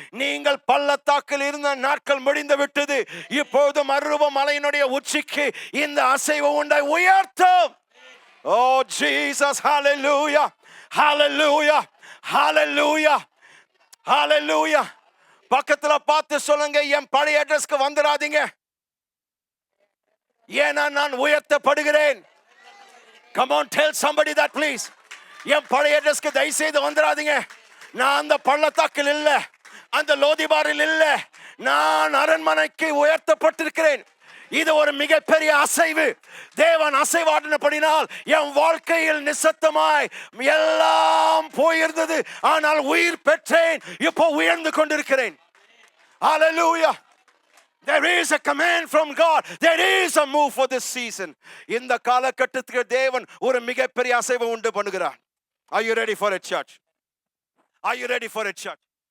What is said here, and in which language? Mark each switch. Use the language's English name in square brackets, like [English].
[Tamil] நீங்கள் பள்ளத்தாக்கில் இருந்த நாட்கள் முடிந்து விட்டது. இப்பொழுது மறுரூப மலையினுடைய உச்சிக்கு இந்த அசைவு உண்டாய் உயர்த்தும். [English] Oh Jesus, hallelujah. Hallelujah. Hallelujah. Hallelujah. [Tamil] பக்கத்துல பார்த்து சொல்லுங்க, என் பழைய அட்ரஸ்க்கு வந்துடாதீங்க. ஏன்னா நான் உயர்த்தப்படுகிறேன். [English] Come on, tell somebody that please. [Tamil] என் பழைய அட்ரஸ்க்கு தயவு செய்து வந்துடாதீங்க. நான் அந்த பள்ளத்தாக்கில் இல்ல, அந்த லோதிபாரில் இல்ல, நான் அரண்மனைக்கு உயர்த்தப்பட்டிருக்கிறேன். இது ஒரு மிகப்பெரிய அசைவு. தேவன் அசைவாடினபடினால் என் வாழ்க்கையில் நிசத்தமாய் எல்லாம் போயிருந்தது, ஆனால் உயிர் பெற்றேன். இப்போ உயர்ந்து கொண்டிருக்கிறேன். Hallelujah. [English] There is a command from God. There is a move for this season. [Tamil] இந்த காலகட்டத்துக்கு தேவன் ஒரு மிகப்பெரிய அசைவை உண்டு பண்ணுகிறார். [English] Are you ready for it, church? Are you ready for it, church?